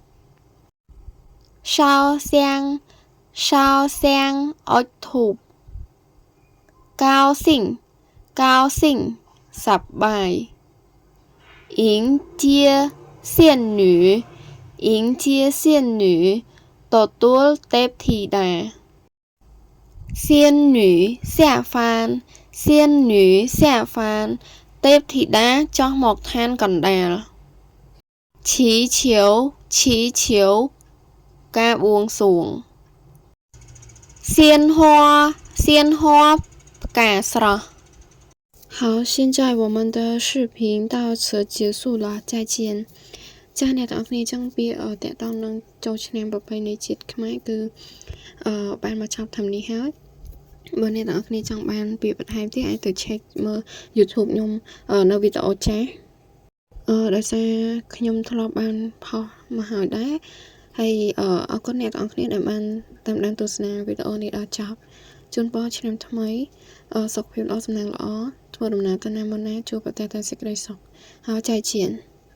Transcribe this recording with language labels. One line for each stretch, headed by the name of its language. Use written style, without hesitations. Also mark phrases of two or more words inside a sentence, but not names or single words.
Chinese: 烧香烧香
Khmer: អុជធូប
Chinese: 高兴高兴សប្បាយ迎接仙女迎接仙女
Khmer: ទទួលទេពធីតា
Chinese: 仙女下凡仙女下凡
Khmer: ទេពធីតាចុះមកឋានកណ្ដាលឈីឈៀវការបួងសួង
Chinese: 鲜花
Khmer: ផ្កាស្រស់
Chinese: 好，现在我们的视频到此结束了，再见。
Khmer: ចាស់អ្នកទាំងអស់គ្នាចឹងពាក្យតាក់ទងនឹងចូលឆ្នាំប្រពៃណីជាតិខ្មែរគឺបានមកចប់តាមនេះហើយបើអ្នកទាំងអស់គ្នា ចង់បានពាក្យបន្ថែមទៀតអាចទៅ check មើល YouTube ខ្ញុំនៅវីដេអូចាស់ដោយសារខ្ញុំធ្លាប់បានផុសមកហើយដែរហើយអរគុណអ្នកទាំងអស់គ្នាដែលបានតាមដានទស្សនាវីដេអូនេះដល់ចប់ជូនពរឆ្នាំថ្មីសុខភាពល្អសំណាងល្អធ្វើដំណើរទៅណាមកណាជួបតែសេចក្តីសុខហើយចែកជៀន